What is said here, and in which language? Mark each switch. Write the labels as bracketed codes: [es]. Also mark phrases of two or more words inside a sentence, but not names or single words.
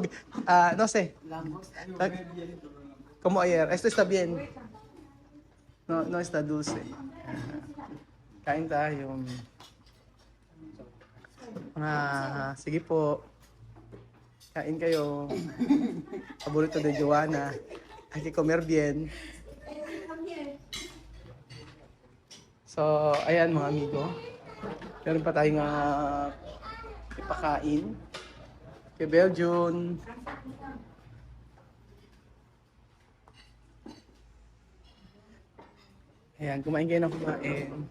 [es] No sé. Como ayer. Esto está bien. No está dulce. [tl] Kain tayo. Sige po. Kain kayo. Paborito de Joanna. [es] Hay que comer bien. [tl] So, ayan mga amigo. Meron pa tayong ipakain. Kay Beljun. Ayan, kumain kayo ng kumain.